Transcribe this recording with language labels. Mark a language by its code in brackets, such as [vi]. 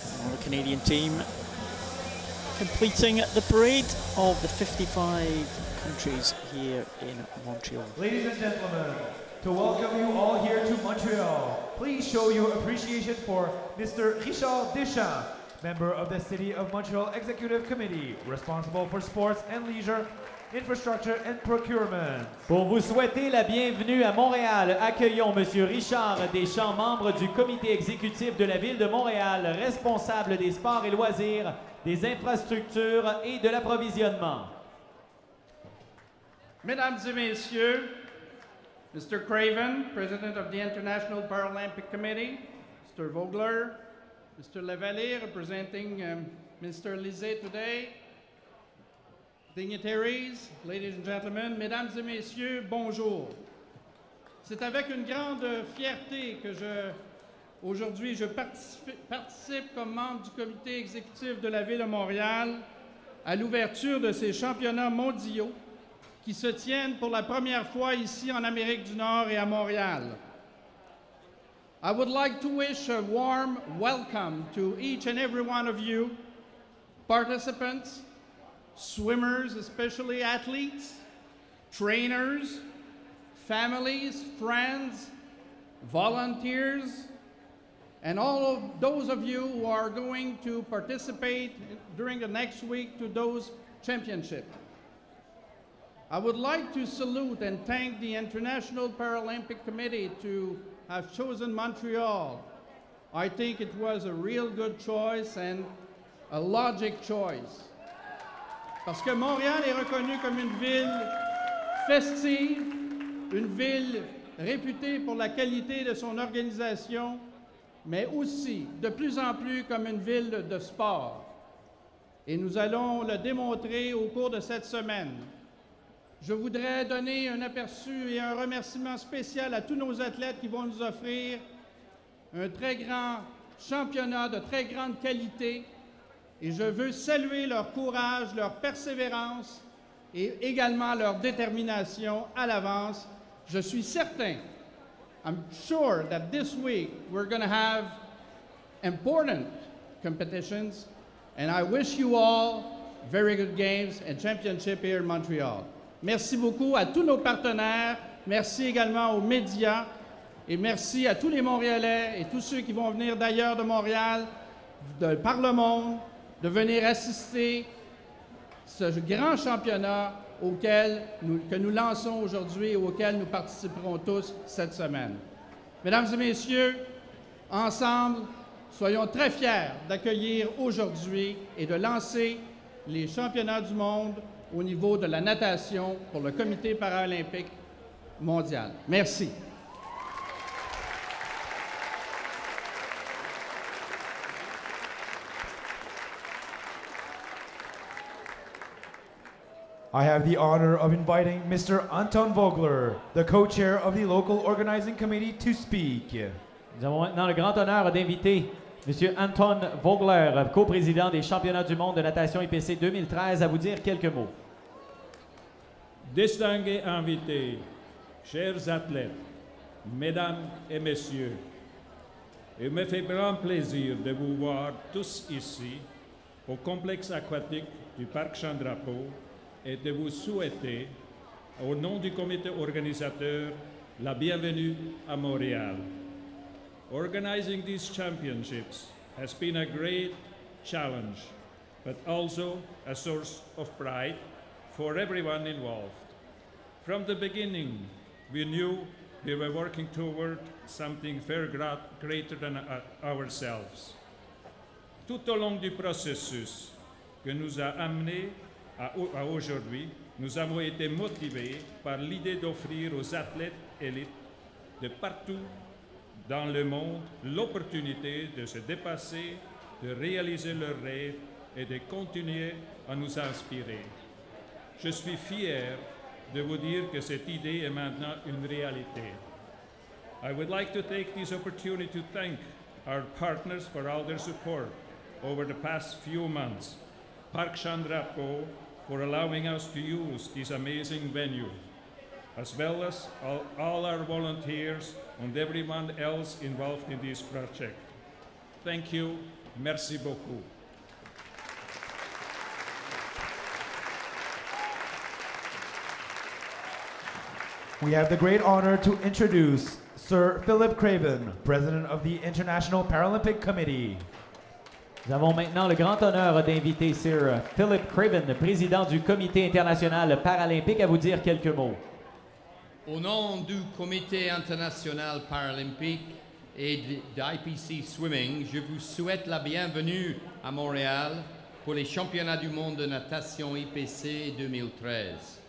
[en] The Canadian team completing the parade of the 55 countries here in Montreal. Ladies and gentlemen, to welcome you all here to Montreal, please show your appreciation for Mr. Richard Deschamps, member of the City of Montreal Executive Committee, responsible for sports and leisure, infrastructure and procurement. [fr] Pour vous souhaiter la bienvenue à Montréal, accueillons M. Richard Deschamps, membre du comité exécutif de la Ville de Montréal, responsable des sports et loisirs, des infrastructures et de l'approvisionnement. Mesdames et Messieurs, Mr. [en] Craven, President of the International Paralympic Committee, Mr. Vogler, Mr. Lavallée, representing Mr. Lisée today, dignitaries, ladies and gentlemen, [fr] mesdames et messieurs, bonjour. C'est avec une grande fierté que aujourd'hui, je participe comme membre du comité exécutif de la Ville de Montréal à l'ouverture de ces championnats mondiaux qui se tiennent pour la première fois ici en Amérique du Nord et à Montréal. [en] I would like to wish a warm welcome to each and every one of you, participants, swimmers, especially athletes, trainers, families, friends, volunteers, and all of those of you who are going to participate during the next week to those championships. I would like to salute and thank the International Paralympic Committee to have chosen Montreal. I think it was a real good choice and a logic choice. [fr] Parce que Montréal est reconnue comme une ville festive, une ville réputée pour la qualité de son organisation, mais aussi de plus en plus comme une ville de sport. Et nous allons le démontrer au cours de cette semaine. Je voudrais donner un aperçu et un remerciement spécial à tous nos athlètes qui vont nous offrir un très grand championnat de très grande qualité. Et je veux saluer leur courage, leur persévérance et également leur détermination à l'avance. Je suis certain, [en] I'm sure that this week we're going to have important competitions, and I wish you all very good games and championship here in Montreal. [fr] Merci beaucoup à tous nos partenaires, merci également aux médias et merci à tous les Montréalais et tous ceux qui vont venir d'ailleurs de Montréal, par le monde, de venir assister ce grand championnat que nous lançons aujourd'hui et auquel nous participerons tous cette semaine. Mesdames et messieurs, ensemble, soyons très fiers d'accueillir aujourd'hui et de lancer les championnats du monde au niveau de la natation pour le Comité paralympique mondial. Merci. [en] I have the honor of inviting Mr. Anton Vogler, the co-chair of the local organizing committee, to speak. [fr] Nous avons maintenant le grand honneur d'inviter M. Anton Vogler, co-président des championnats du monde de natation IPC 2013, à vous dire quelques mots. Distingués invités, chers athlètes, mesdames et messieurs, il me fait grand plaisir de vous voir tous ici au complexe aquatique du Parc Chandrapeau et de vous souhaiter, au nom du comité organisateur, la bienvenue à Montréal. [en] Organizing these championships has been a great challenge, but also a source of pride for everyone involved. From the beginning, we knew we were working toward something far greater than ourselves. [fr] Tout au long du processus que nous a amenés à aujourd'hui, nous avons été motivés par l'idée d'offrir aux athlètes élites de partout dans le monde l'opportunité de se dépasser, de réaliser leurs rêves et de continuer à nous inspirer. Je suis fier de vous dire que cette idée est maintenant une réalité. [en] I would like to take this opportunity to thank our partners for all their support over the past few months. Parc Chandrapeau for allowing us to use this amazing venue, as well as all our volunteers and everyone else involved in this project. Thank you. [fr] Merci beaucoup. [en] We have the great honor to introduce Sir Philip Craven, President of the International Paralympic Committee. [fr] Nous avons maintenant le grand honneur d'inviter Sir Philip Craven, président du Comité international paralympique, à vous dire quelques mots. Au nom du Comité international paralympique et d'IPC Swimming, je vous souhaite la bienvenue à Montréal pour les championnats du monde de natation IPC 2013.